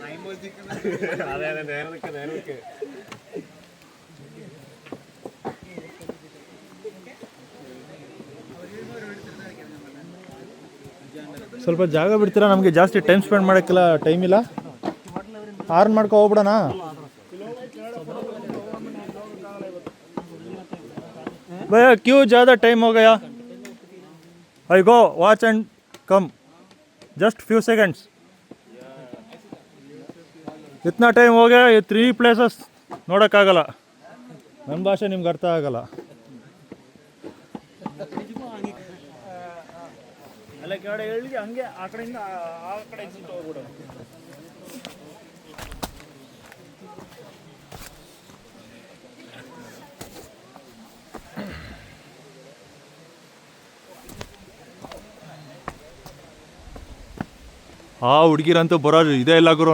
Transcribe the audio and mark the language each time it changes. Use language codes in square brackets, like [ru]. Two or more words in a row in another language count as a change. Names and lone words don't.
[kn] ಸ್ವಲ್ಪ ಜಾಗ ಬಿಡ್ತೀರಾ? ನಮಗೆ ಜಾಸ್ತಿ [en] time spend [kn] ಮಾಡೋಕ್ಕೆಲ್ಲ ಟೈಮ್ ಇಲ್ಲ. ಆರ್ನ್ ಮಾಡ್ಕೊ ಹೋಗ್ಬಿಡೋಣ. [hi] भैया क्यों ज़्यादा टाइम हो गया? [en] I go watch and come. Just few seconds. [hi] इतना टाइम हो गया, ये 3 places ನೋಡೋಕ್ಕಾಗಲ್ಲ. [kn] ನನ್ನ ಭಾಷೆ ನಿಮ್ಗೆ ಅರ್ಥ ಆಗಲ್ಲ. ಅಲ್ಲ ಕೆಳಗಡೆ ಹೇಳಿಗೆ ಹಂಗೆ ಆ ಕಡೆಯಿಂದ ಆ ಕಡೆ ಎಕ್ಸಿಟ್ ಹೋಗ್ಬಿಡೋದು. ಆ ಹುಡುಗಿರಂತೂ ಬರೋದು ಇದೇ ಇಲ್ಲ ಗುರು.